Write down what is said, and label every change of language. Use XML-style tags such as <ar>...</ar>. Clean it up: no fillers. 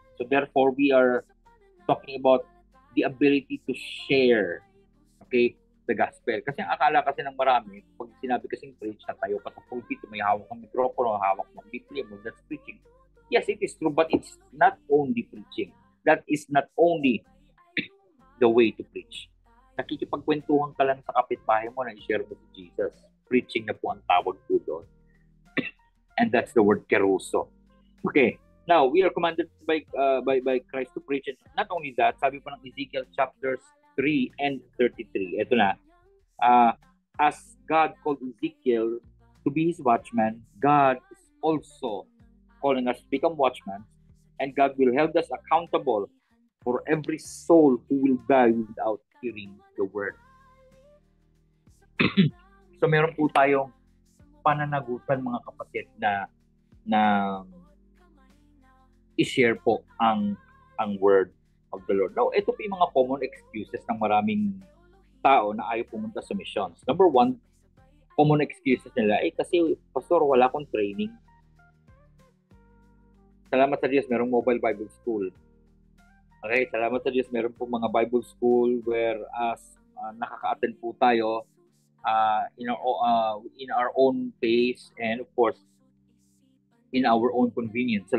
<en>So therefore, we are talking about the ability to share, okay, the gospel.</en> <tl>Kasi ang akala kasi ng marami, pag sinabi kasing preach, tayo ka sa pulpito, may hawak ng mikropono, hawak ng Biblia,</tl> <en>that's preaching. Yes, it is true, but it's not only preaching. That is not only the way to preach.</en> <tl>Nakikipagkwentuhan ka lang sa kapitbahay mo na i-share mo si Jesus. Preaching na po ang tawag po doon.</tl> <en>And that's the word keruso. Okay. Now, we are commanded by Christ to preach. And not only that,</en> <tl>sabi po ng</tl> <en>Ezekiel chapters 3 and 33.</en> <tl>Ito na.</tl> <en>As God called Ezekiel to be his watchman, God is also calling us to become watchmen. And God will hold us accountable for every soul who will die without hearing the word.</en> <tl>So meron po tayong pananagutan, mga kapatid, na i-share po ang word of the Lord. Now, ito po yung mga common excuses ng maraming tao na ayaw pumunta sa missions. Number one, common excuses nila, kasi pastor, wala akong training. Salamat sa Diyos, merong mobile Bible school. Okay, salamat sa Diyos, meron po mga Bible school where nakaka-attend po tayo</tl> <en>in our own pace and of course in our own convenience.</en>